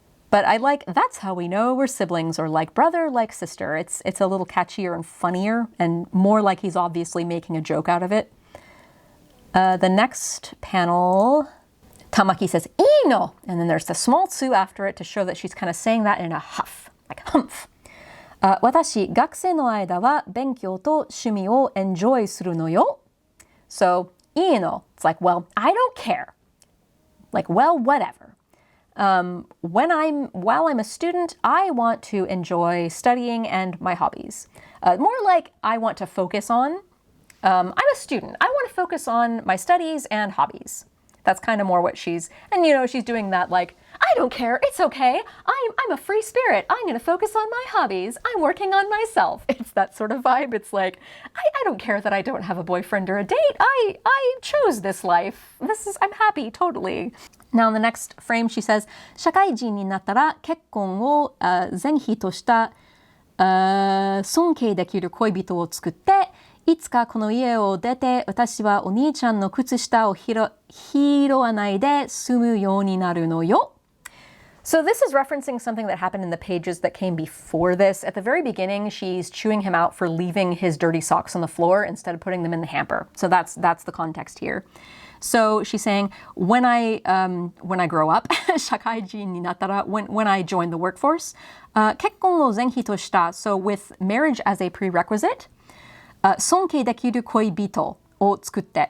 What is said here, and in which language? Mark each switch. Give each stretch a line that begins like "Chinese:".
English: But I like, that's how we know we're siblings, or like brother, like sister. It's a little catchier and funnier and more like he's obviously making a joke out of it. The next panel, Tamaki says, "Ino!" And then there's the small tsu after it to show that she's kind of saying that in a huff, like humph.
Japanese: 私、学生の間は勉強と趣味を
English: enjoy
Japanese: するのよ. So, いいの.
English: It's like, well, I don't care. Like, well, whatever. While I'm a student, I want to enjoy studying and my hobbies. More like I want to focus on. I'm a student. I want to focus on my studies and hobbies. That's kind of more what she's doing that like, I don't care, it's okay. I'm a free spirit. I'm going to focus on my hobbies. I'm working on myself. It's that sort of vibe. It's like, I don't care that I don't have a boyfriend or a date. I chose this life. I'm happy, totally. Now in the next frame she says,
Japanese: 社会人になったら結婚を前提とした尊敬できる恋人を作って、いつかこの家を出て私はお兄ちゃんの靴下を拾わないで済むようになるのよ.
English: So this is referencing something that happened in the pages that came before this. At the very beginning, she's chewing him out for leaving his dirty socks on the floor instead of putting them in the hamper. So that's the context here. So she's saying, when I grow up,
Japanese: 社会人になったら,
English: when I join the workforce,
Japanese: 結婚を前提とした,
English: so with marriage as a prerequisite,
Japanese: 尊敬できる恋人を作って.